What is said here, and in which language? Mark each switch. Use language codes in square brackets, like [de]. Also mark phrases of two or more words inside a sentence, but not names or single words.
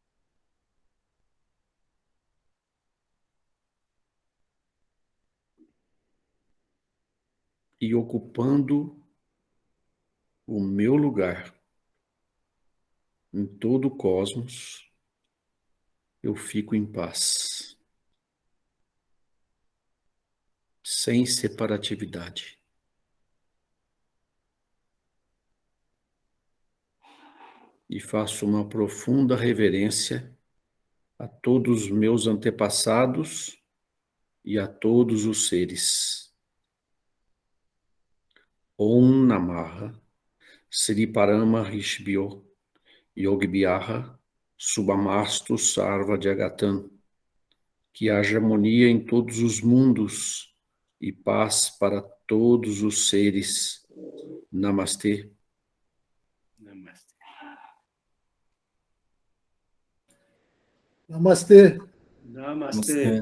[pt] E ocupando o meu lugar em todo o cosmos, eu fico em paz, sem separatividade. E faço uma profunda reverência a todos os meus antepassados e a todos os seres. [sa] Om Namah Sri Parama Rishbhyo Yogibhyaha Subhamastu Sarva Jagatam. [pt] Que haja harmonia em todos os mundos e paz para todos os seres. Namastê. Namastê. Namastê. Namastê.